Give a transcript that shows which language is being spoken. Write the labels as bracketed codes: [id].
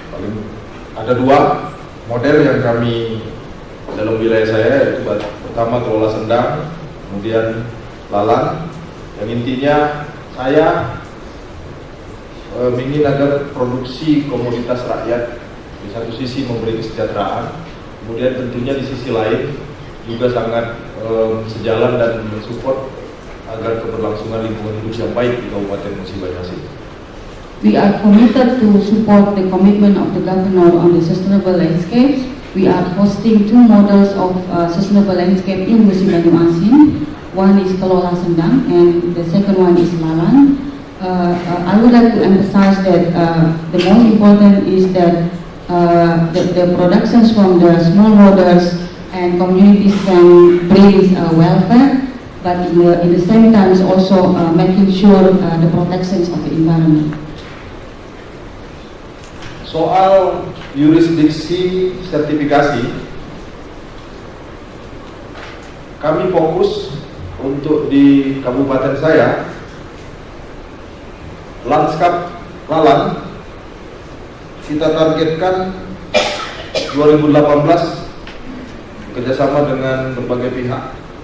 [id] Paling ada 2 model yang kami dalam wilayah saya, yaitu pertama kelola sendang, kemudian lalang, yang intinya saya ingin agar produksi komoditas rakyat di satu sisi memberi kesejahteraan, kemudian tentunya di sisi lain juga sangat sejalan dan mensupport agar keberlangsungan lingkungan hidup yang baik di Kabupaten Musi Banyuasin. [en] We are committed to support the commitment of the governor on the sustainable landscapes. We are hosting 2 models of sustainable landscape in Musi Banyuasin. One is Kelola Sendang and the second one is Lalan. I would like to emphasize that the most important is that the productions from the smallholders and communities can bring welfare, but in the same time is also making sure the protections of the environment. [id] Soal yurisdiksi sertifikasi, kami fokus untuk di kabupaten saya, lanskap lalang kita targetkan 2018 kerjasama dengan berbagai pihak.